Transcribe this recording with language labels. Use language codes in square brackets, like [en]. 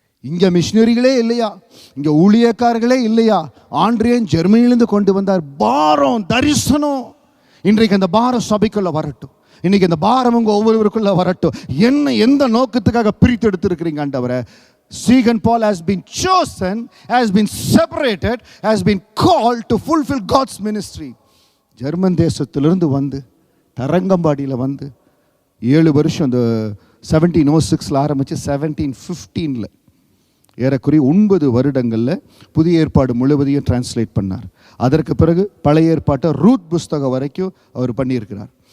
[ta] இங்கே மிஷினரிகளே இல்லையா, இங்கே ஊழியக்காரர்களே இல்லையா, ஆண்ட்ரியன் ஜெர்மனியிலிருந்து கொண்டு வந்தார். பாரம் தரிசனம். இன்றைக்கு அந்த பாரம் சபைக்குள்ள வரட்டும். இன்னைக்கு அந்த பாரம் உங்க ஒவ்வொருவருக்குள்ள வரட்டும். என்ன எந்த நோக்கத்துக்காக பிரித்து எடுத்திருக்கிறீங்க ஆண்டவரே? [en] Stephen Paul has been chosen, has been separated, has been called to fulfill God's ministry. [ta] German தேசத்திலிருந்து வந்து தரங்கம்பாடியில் வந்து 7 வருஷம், அந்த 1706 ஆரம்பித்து 1715 ஏறக்குறைய 9 வருடங்களில் புதிய ஏற்பாடு முழுவதையும் டிரான்ஸ்லேட் பண்ணார். அதற்கு பிறகு பழைய ஏற்பாட்டை ரூத் புஸ்தகம் வரைக்கும் அவர் பண்ணியிருக்கிறார்.